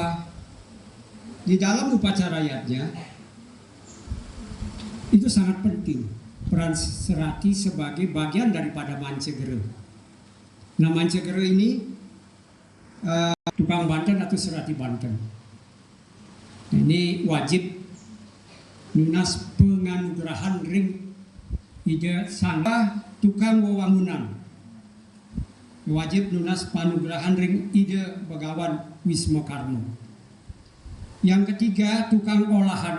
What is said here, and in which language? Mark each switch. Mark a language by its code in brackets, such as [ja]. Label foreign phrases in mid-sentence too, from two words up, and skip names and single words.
[id] Di dalam upacara yatnya itu sangat penting peran Serati sebagai bagian daripada Mancegere. Nah, Mancegere ini tukang Banten atau Serati Banten. [ban] Ini wajib lunas penganugerahan ring ide sangga tukang wewangunan. Wajib lunas panugerahan ring ide Begawan Wisma Karno. [id] Yang ketiga, tukang olahan